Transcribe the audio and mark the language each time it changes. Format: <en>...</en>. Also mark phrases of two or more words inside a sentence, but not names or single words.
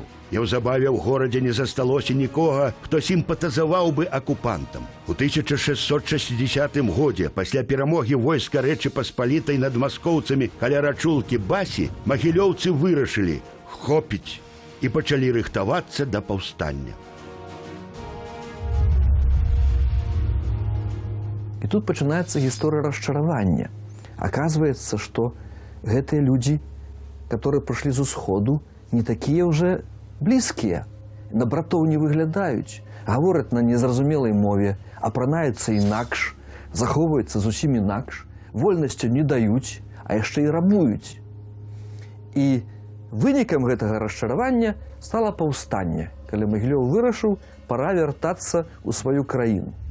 <be>Неўзабаве ў горадзе не засталося нікога, хто сімпатызаваў бы акупантам. У 1660 годзе, пасля перамогі войска Рэчы Паспалітай над маскоўцамі каля рачулкі Басі, магілёўцы вырашылі хопіць і пачалі рыхтавацца да паўстання.</be> <ru>И тут начинается история расчарования. Оказывается, что гэтыя люди, которые пришли</ru> <be>з усходу,</be> <ru>не такие уже близкие.</ru> <be>На братоў не выглядаюць, говорят на незразумелай мове, апранаюцца інакш, захоўваюцца зусім інакш, вольнасцю не даюць, а яшчэ і рабуюць. І вынікам гэтага расчаравання стала паўстанне, калі Магілёў вырашыў, пора вяртацца ў сваю краіну.</be>